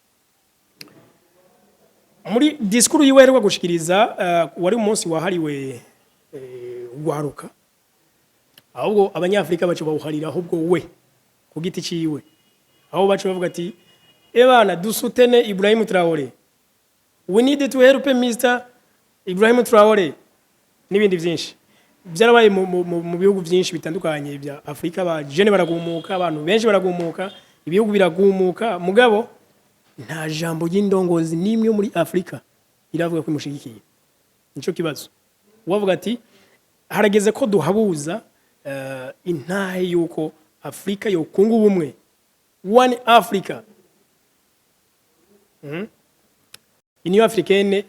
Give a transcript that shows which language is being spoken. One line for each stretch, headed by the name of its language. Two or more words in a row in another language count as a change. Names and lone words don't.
Rundi: muri diskuru yiwe rwa gushikiriza wari umunsi wahariwe gwaruka ahubwo abanyafrika bacu bawuharira ahubwo we ku giti ciwe aho bacu bavuga ati ebana dusutene Ibrahim Traoré
English: we need to help Mr.
Rundi: Ibrahim Traoré n'ibindi byinshi byarabaye mu bihugu byinshi bitandukanye bya Afrika ba jene baragumuka abantu benshi baragumuka ibihugu biragumuka mugabo nta jambo y'indongozi nimwe muri Afrika iravuga ko imushigikiye nico kibazo wavuga ati harageze ko duhabuza intahe yuko Afrika yo kungu bumwe
English: one Africa
Rundi: Union Africaine